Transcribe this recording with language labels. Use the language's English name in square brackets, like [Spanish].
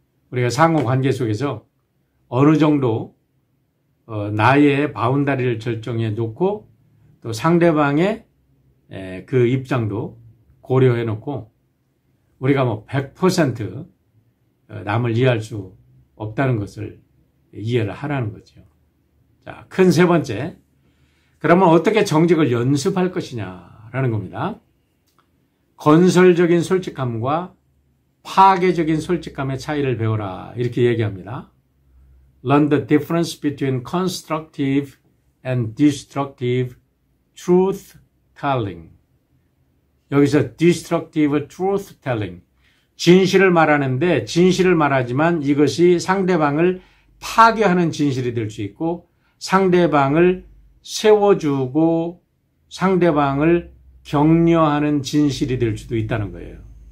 [Korean] 우리가 상호관계 속에서 어느 정도 나의 바운다리를 설정해 놓고 또 상대방의 그 입장도 고려해 놓고 우리가 뭐 100% 남을 이해할 수 없다는 것을 이해를 하라는 거죠. 자, 큰 세 번째. 그러면 어떻게 정직을 연습할 것이냐라는 겁니다. 건설적인 솔직함과 파괴적인 솔직함의 차이를 배워라. 이렇게 얘기합니다. [English] Learn the difference between constructive and destructive truth telling. 여기서 destructive truth telling. [Korean] 진실을 말하는데 진실을 말하지만 이것이 상대방을 파괴하는 진실이 될 수 있고 상대방을 세워주고 상대방을 격려하는 진실이 될 수도 있다는 거예요.